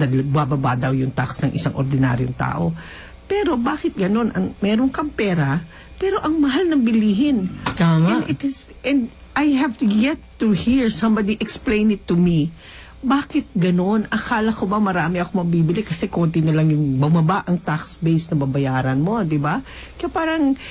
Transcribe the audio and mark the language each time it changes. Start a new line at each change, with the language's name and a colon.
Filipino: Bababa daw yung tax ng isang ordinaryong tao. Pero bakit ganun? Meron kang pera, pero ang mahal ng bilihin. Tama.
English: And I have yet to hear somebody explain it to me.
Filipino: Bakit ganun? Akala ko ba marami ako mabibili kasi konti na lang yung bumaba ang tax base na babayaran mo, di ba? Kaya parang